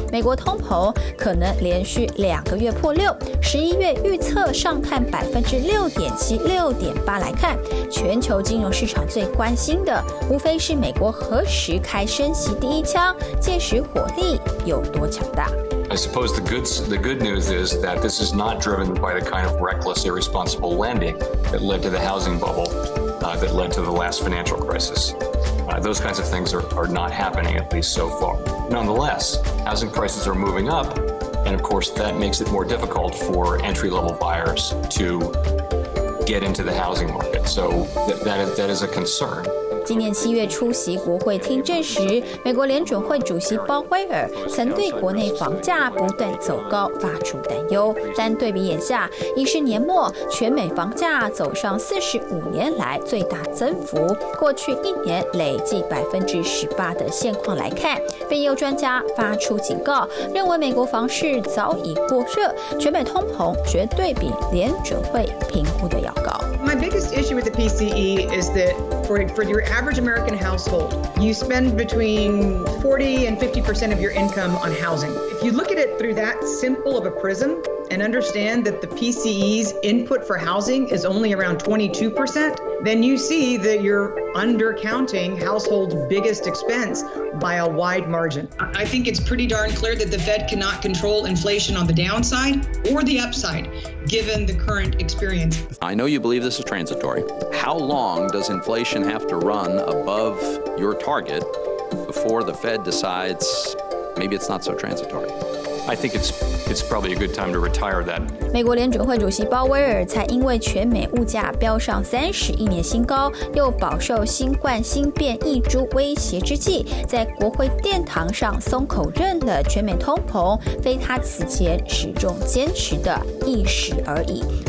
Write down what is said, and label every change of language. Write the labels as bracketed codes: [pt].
[zh] 美国通膨可能连续2个月破6，11月预测上看6.7%、6.8%来看，全球金融市场最关心的，无非是美国何时开升息第一枪，届时火力有多强大。 [en] I suppose the good news is that this is not driven by the kind of reckless, irresponsible lending that led to the housing bubble, that led to the last financial crisis. Those kinds of things are not happening, at least so far. Nonetheless, housing prices are moving up, and of course that makes it more difficult for entry-level buyers to get into the housing market. So that is a concern. [zh] 今年7月出席国会听证时，美国联准会主席鲍威尔曾对国内房价不断走高发出担忧。但对比眼下，已是年末，全美房价走上45年来最大增幅，过去1年累计18%的现况来看，并有专家发出警告，认为美国房市早已过热，全美通膨绝对比联准会评估的要高。 [en] My biggest issue with the PCE is that for your average American household, you spend between 40 and 50% of your income on housing. If you look at it through that simple of a prism, and understand that the PCE's input for housing is only around 22%, then you see that you're undercounting households' biggest expense by a wide margin. I think it's pretty darn clear that the Fed cannot control inflation on the downside or the upside, given the current experience. I know you believe this is transitory. How long does inflation have to run above your target before the Fed decides maybe it's not so transitory? I think it's probably a good time to retire that. [zh] 美国联准会主席鲍威尔才因为全美物价飙上31年新高，又饱受新冠新变异株威胁之际，在国会殿堂上松口认了全美通膨非他此前始终坚持的一时而已。